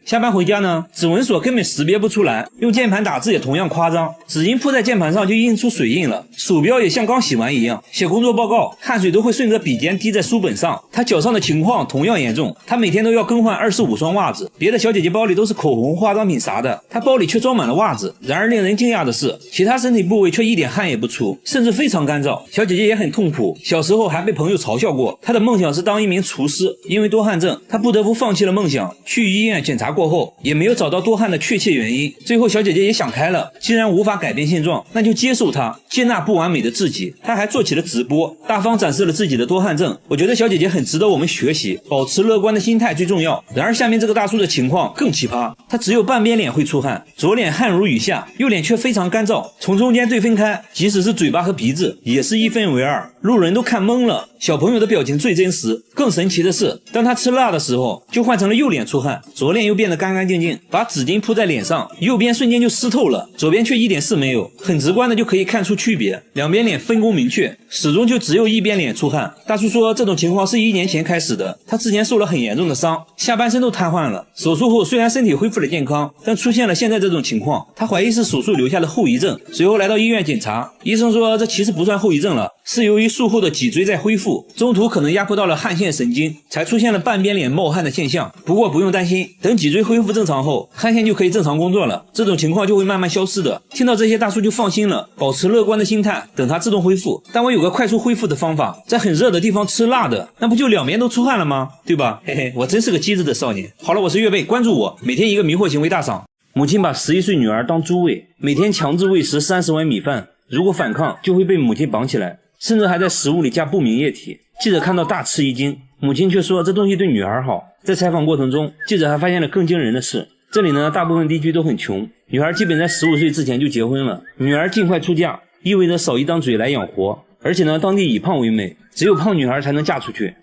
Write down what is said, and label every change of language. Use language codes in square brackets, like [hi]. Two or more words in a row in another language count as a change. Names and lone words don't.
[zh] 下班回家呢，指紋鎖根本識別不出來，用鍵盤打字也同樣誇張，紙巾鋪在鍵盤上就印出水印了，鼠標也像剛洗完一樣。寫工作報告，汗水都會順着筆尖滴在書本上。他腳上的情況同樣嚴重，他每天都要更換25雙襪子。別的小姐姐包裡都是口紅、化妝品啥的，他包裡卻裝滿了襪子。然而令人驚訝的是，其他身體部位卻一點汗也不出，甚至非常乾燥。小姐姐也很痛苦，小時候還被朋友嘲笑過。她的夢想是當一名廚師，因為多汗症，她不得不放棄了夢想。去醫院檢查過後，也沒有找到多汗的確切原因。最後小姐姐也想開了，既然無法改變現狀，那就接受它，接納不完美的自己。她還做起了直播，大方展示了自己的多汗症。我覺得小姐姐很值得我們學習，保持樂觀的心態最重要。然而下面這個大叔的情況更奇葩，他只有半邊臉會出汗，左臉汗如雨下，右臉卻非常乾燥，從中間對分開，即使是嘴巴和鼻子也是1分為2，路人都看懵了。小朋友的表情最真實，更神奇的是，當他吃辣的時候就換成了右臉出汗，左臉又變得乾乾淨淨，把紙巾鋪在臉上，右邊瞬間就濕透了，左邊卻一點事沒有，很直觀的就可以看出區別，兩邊臉分工明確，始終就只有一邊臉出汗。大叔說這種情況是1年前開始的，他之前受了很嚴重的傷，下半身都癱瘓了，手術後雖然身體恢復了健康，但出現了現在這種情況，他懷疑是手術留下的後遺症。隨後來到醫院檢查，醫生說這其實不算後遺症了，是由於術後的脊椎在恢復，中途可可能壓迫到了汗腺神經，才出現了半邊臉冒汗的现象。不過不用擔心，等脊椎恢復正常後，汗腺就可以正常工作了，这种情況就会慢慢消失的。听到这些，大叔就放心了，保持乐觀的心態，等它自動恢復。但我有個快速恢復的方法，在很熱的地方吃辣的，那不就兩邊都出汗了嗎？對吧？嘿嘿，我真是個機智的少年。好了，我是月貝，關注我，每天一個迷惑行為大賞。母親把11歲女兒當豬餵，每天強制餵食30碗米飯，如果反抗就會被母親綁起來，甚至還在食物裡加不明液體。記者看到大吃一驚，母親卻說這東西對女孩好。在採訪過程中，記者還發現了更驚人的事，這裡呢，大部分地區都很窮，女孩基本在15歲之前就結婚了，女兒盡快出嫁意味着少一張嘴來養活，而且呢，當地以胖為美，只有胖女孩才能嫁出去。